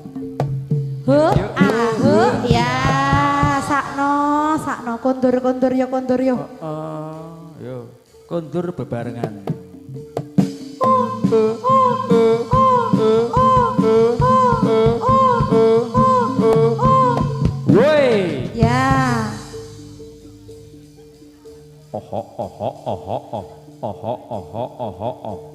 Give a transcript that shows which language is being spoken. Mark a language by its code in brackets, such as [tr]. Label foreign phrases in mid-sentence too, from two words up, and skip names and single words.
[jv] Ya, sakno, sakno, kondur, kondur, yuk, kondur, yuk. Yo, kondur bebarengan. Woi. Ya, Oho, oho, oho, oh, oho, oho, oho, oh.